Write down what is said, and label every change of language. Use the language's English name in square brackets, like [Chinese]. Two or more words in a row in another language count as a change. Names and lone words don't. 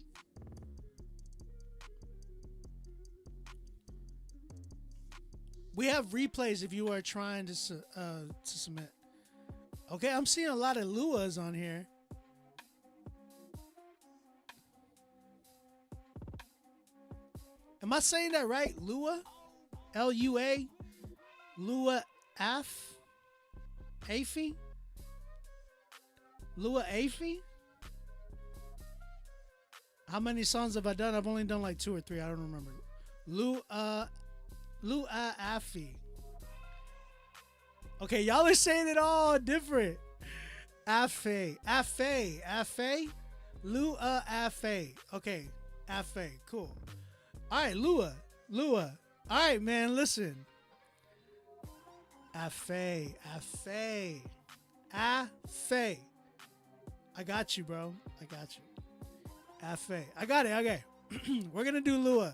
[English] We have replays if you are trying to submit. Okay, I'm seeing a lot of Luas on here. Am I saying that right? Lua? L-U-A? Lua Af? Afi? Lua Afi? How many songs have I done? I've only done like 2 or 3. I don't remember. Lua Afi. Okay, y'all are saying it all different. Afe. Lua Afe. Okay, Afe. Cool. All right, Lua. All right, man, listen. Afe. I got you, bro. I got you. Afe. I got it. Okay. We're going to do Lua.